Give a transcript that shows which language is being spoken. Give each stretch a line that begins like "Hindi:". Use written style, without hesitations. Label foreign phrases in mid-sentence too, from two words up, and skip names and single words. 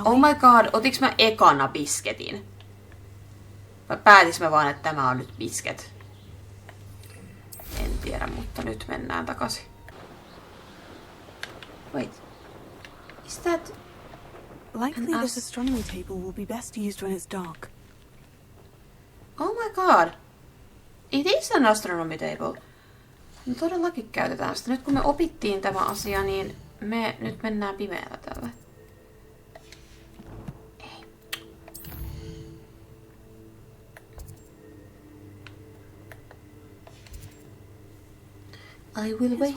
English: Oh we? my god,
Finnish: otiks mä ekana bisketin? Vai päätis mä vaan, että tämä on nyt bisket? En tiedä, mutta nyt mennään takaisin.
English: Wait. Is that... Likely this astronomy table will be best used when it's dark. Oh my god. It is an astronomy table.
Finnish: Me todellakin käytetään sitä. Nyt kun me opittiin tämä asia, niin me nyt mennään pimeällä tällä. Ei.
English: I will wait.